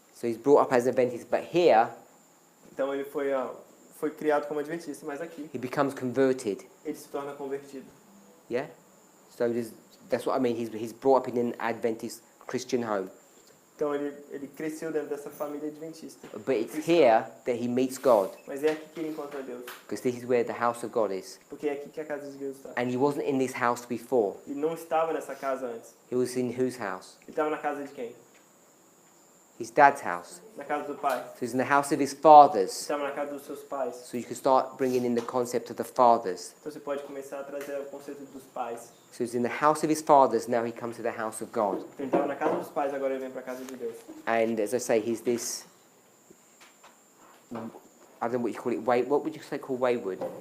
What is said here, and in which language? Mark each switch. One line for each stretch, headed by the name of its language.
English: So he's brought up as an Adventist, but here
Portuguese: Então ele foi criado como adventista, mas aqui
English: he becomes converted.
Portuguese: ele se torna convertido.
English: Yeah? So that's what I mean. He's brought up in an Adventist Christian home.
Portuguese: Então ele cresceu dentro dessa família adventista.
English: But it's here that he meets God,
Portuguese: Mas é aqui que ele encontra Deus.
English: because this is where the house of God is.
Portuguese: Porque é aqui que a casa de Deus está.
English: And he wasn't in this house before.
Portuguese: Ele não estava nessa casa antes.
English: He was in whose house?
Portuguese: Ele estava na casa de quem?
English: His dad's house.
Portuguese: Na casa do pai.
English: So he's in the house of his fathers.
Portuguese: Estava na casa dos seus pais.
English: So you can start bringing in the concept of the fathers.
Portuguese: Então você pode começar a trazer o conceito dos pais.
English: So he's in the house of his fathers, now he comes to the house of God.
Portuguese: Então ele estava na casa dos pais, agora ele vem para a casa de Deus.
English: And as I say, he's this, I don't know what you call it, what would you say called wayward?